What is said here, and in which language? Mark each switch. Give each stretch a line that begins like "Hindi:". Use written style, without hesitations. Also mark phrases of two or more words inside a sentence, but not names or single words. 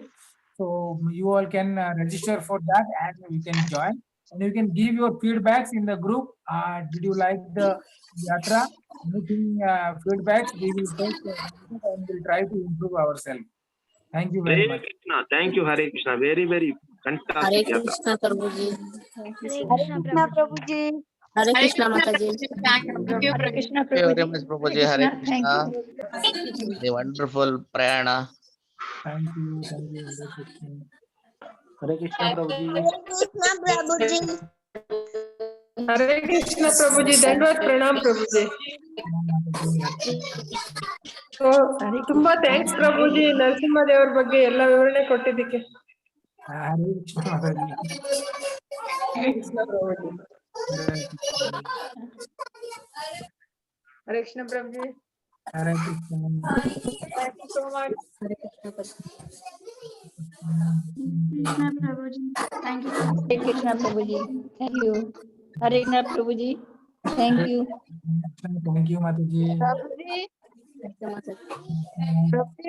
English: So you all can register for that and you can join. And you can give your feedbacks in the group. Did you like the yatra? Anything feedbacks? We will take and we'll try to improve ourselves. Thank you very Hare much. Krishna. Thank you, Hare Krishna. Very, very fantastic. Hare yatra. Krishna Prabhuji. Hare Krishna Prabhuji. Hare Krishna Mataji. Thank you, Hare Krishna very Prabhuji. much, Prabhuji. Hare Krishna. Thank The wonderful prayana. Thank you. Thank you. Hare Krishna, Prabhuji. Hare Krishna Prabhuji,
Sanskrit: Dandavad Pranam
English: Prabhuji.
Kannada: So, ತುಂಬಾ ಥ್ಯಾಂಕ್ಸ್ ಪ್ರಭುಜಿ ನರಸಿಂಹ ದೇವರ ಬಗ್ಗೆ ಎಲ್ಲ ವಿವರಣೆ ಕೊಟ್ಟಿದ್ದಕ್ಕೆ.
English: Hare Krishna Mataji. ಹರೇ ಕೃಷ್ಣ ಪ್ರಭುಜಿ. ಹರೇ ಕೃಷ್ಣ ಪ್ರಭುಜಿ. Hare Krishna. Thank you so much. Hare Krishna Prabhuji. Thank you. Hare Krishna Prabhuji. Thank you. Hare Krishna Prabhuji. Thank you. Thank you, Mataji. ಪ್ರಭುಜಿ, ಪ್ರಭುಜಿ,